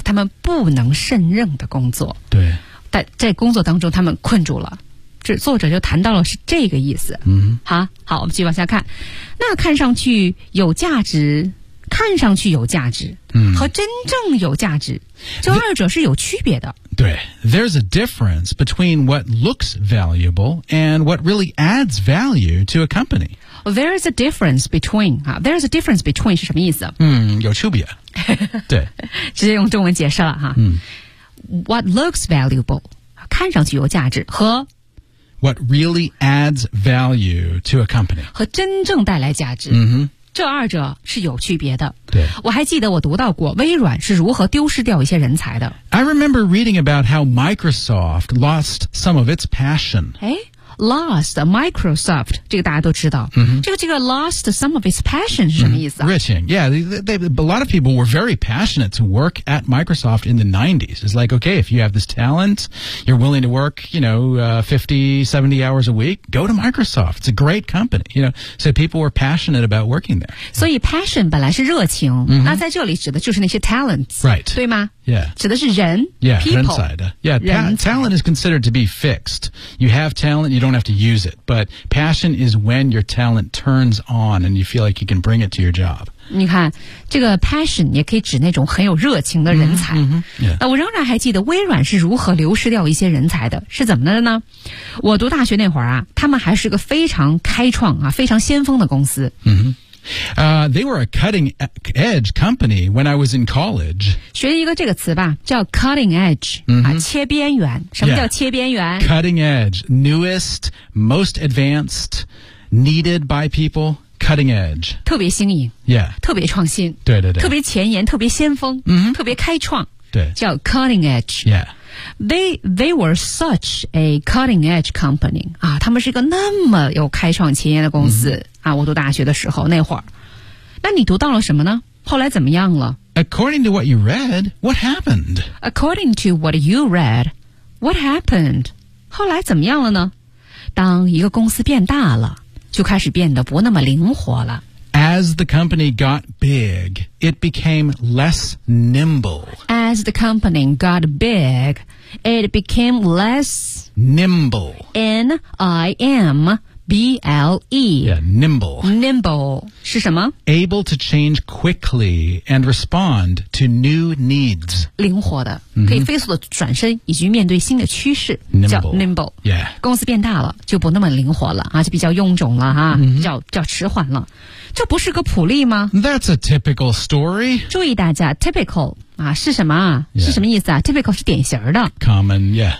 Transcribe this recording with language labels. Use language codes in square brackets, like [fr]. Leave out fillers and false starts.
[zh] 他们不能胜任的工作对但在工作当中他们困住了这作者就谈到了是这个意思。嗯，好，我们继续往下看。那看上去有价值，看上去有价值，嗯，和真正有价值，这二者是有区别的。对， [en] there's a difference between what looks valuable and what really adds value to a company. There's a difference between, there's a difference between [zh] 是什么意思？嗯，有区别。对，直接用中文解释了哈。嗯， [en] what looks valuable, [zh] 看上去有价值，和 [en] what really adds value to a company, [zh] 和真正带来价值。嗯哼。这二者是有区别的。对，我还记得我读到过微软是如何丢失掉一些人才的。 [en] I remember reading about how Microsoft lost some of its passion. [zh] 哎 ，lost Microsoft 这个大家都知道。 [en] Mm-hmm. [zh] 这个 [en] lost some of its passion [zh] 是什么意思啊 [en] ？Riching, yeah, a lot of people were very passionate to work at Microsoft in the 90s. It's like, okay, if you have this talent, you're willing to work, you know, 50-70 hours a week, go to Microsoft. It's a great company, you know. So people were passionate about working there. [zh] 所以 passion 本来是热情， [en] mm-hmm. [zh] 那在这里指的就是那些 talents, [en] right? [zh] 对吗？ [en] Yeah. [zh] 指的是人 [en] yeah, people. [zh] 人才的 [en] yeah, [zh] 人才 [en] talent is considered to be fixed. You have talent, you don't have to use it. But passion is when your talent turns on and you feel like you can bring it to your job. [zh] 你看，这个 passion 也可以指那种很有热情的人才。 [en] Mm-hmm, mm-hmm, yeah. [zh] 我仍然还记得微软是如何流失掉一些人才的，是怎么的呢？我读大学那会儿啊，他们还是个非常开创啊，非常先锋的公司。 [en] Mm-hmm. They were a cutting edge company when I was in college. [zh] 学一个这个词吧，叫 cutting edge,、 [en] mm-hmm. [zh] 啊、切边缘。什么叫切边缘、 [en] yeah. Cutting edge, newest, most advanced, needed by people, cutting edge. [zh] 特别新颖、 [en] yeah. [zh] 特别创新，对对对，特别前沿，特别先锋、 [en] mm-hmm. [zh] 特别开创，对，叫 [en] cutting edge、 yeah. They were such a cutting edge company. [zh] 啊，他们是一个那么有开创前沿的公司、mm-hmm. 啊！我读大学的时候那会儿，那你读到了什么呢？后来怎么样了 [en] ？According to what you read, what happened? According to what you read, what happened? [zh] 后来怎么样了呢？当一个公司变大了，就开始变得不那么灵活了。 [en] As the company got big, it became less nimble. As the company got big, it became less... Nimble. N-I-M-B-L-E. Yeah, nimble. Nimble. [zh] 是什么? [en] Able to change quickly and respond to new needs. [zh] 灵活的、mm-hmm. 可以飞速的转身以及面对新的趋势 [en] nimble. [zh] 叫 [en] nimble. Yeah. [zh] 公司变大了就不那么灵活了、啊、就比较臃肿了、啊 [en] mm-hmm. [zh] 叫迟缓了。这不是个普利吗 [en] ?That's a typical story. [zh] 注意大家 ,typical, 啊是什么啊、 [en] yeah. [zh] 是什么意思啊 ?typical 是典型的。 [en] common, yeah.